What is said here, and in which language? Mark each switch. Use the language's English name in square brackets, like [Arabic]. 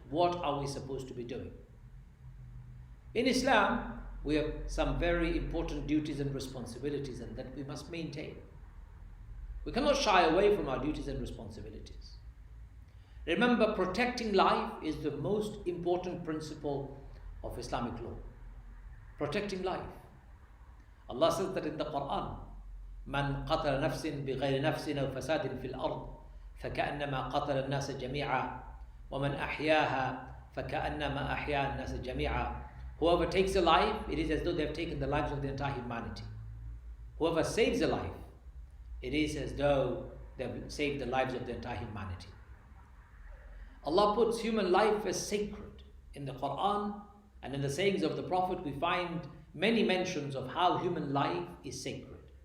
[English] What are we supposed to be doing? In Islam, we have some very important duties and responsibilities, and that we must maintain. We cannot shy away from our duties and responsibilities. Remember, protecting life is the most important principle of Islamic law. Protecting life. [Arabic] Allah says that in the Quran, من قتل نفس بغير نفس أو فساد في الأرض فكأنما قتل الناس جميعا ومن أحياها فكأنما أحيا الناس جميعا [English] Whoever takes a life, it is as though they have taken the lives of the entire humanity. Whoever saves a life, it is as though they have saved the lives of the entire humanity. Allah puts human life as sacred. In the Quran and in the sayings of the Prophet, we find many mentions of how human life is sacred.